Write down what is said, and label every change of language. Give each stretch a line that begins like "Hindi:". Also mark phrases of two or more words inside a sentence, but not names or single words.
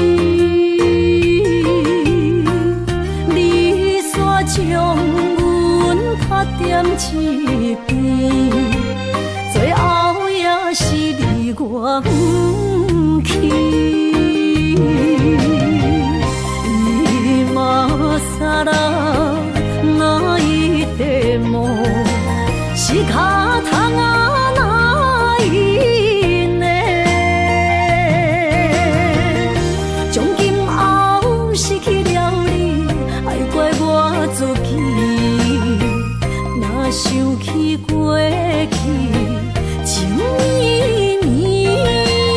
Min Nan Chinese: 你煞将阮拍点一边，最后也是你我不去。
Japanese: 今ら泣いても仕方がないね。
Min Nan Chinese: 从今后失去了你，爱怪我自己。若想起过去情绵绵。